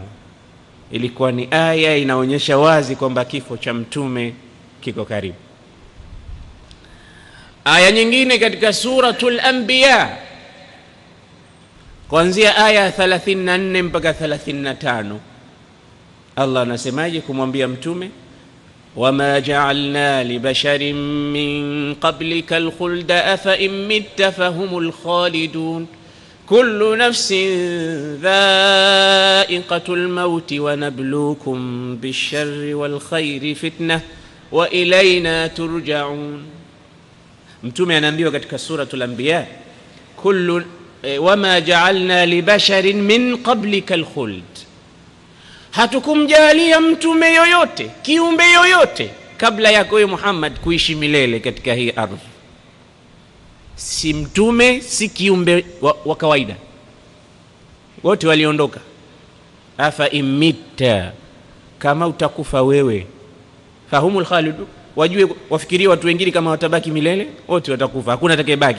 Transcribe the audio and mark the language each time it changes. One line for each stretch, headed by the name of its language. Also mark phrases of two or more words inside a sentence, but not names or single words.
Swahili: Ilikuwa ni aya inaonyesha wazi kwamba kifo cha mtume kiko karibu. Aya nyingine katika suratul Anbiya kuanzia aya 34 mpaka 35, Allah anasemaje kumwambia mtume?
Arabic: وما جعلنا لبشر من قبلك الخلد أفإن مت فهم الخالدون كل نفس ذائقة الموت ونبلوكم بالشر والخير فتنة وإلينا ترجعون.
Swahili: Mtume anaambiwa katika suratul Anbiya,
Arabic: وما جعلنا لبشر من قبلك الخلد,
Swahili: hatukumjalia mtume yoyote, kiumbe yoyote kabla yako wewe Muhammad kuishi milele katika hii ardhi. Si mtume, si kiumbe wa kawaida, wote waliondoka.
Arabic: أفإن مت,
Swahili: kama utakufa wewe,
Arabic: فهم الخالدون,
Swahili: wajue wafikirie watu wengine kama watabaki milele, wote watakufa, hakuna atakayebaki.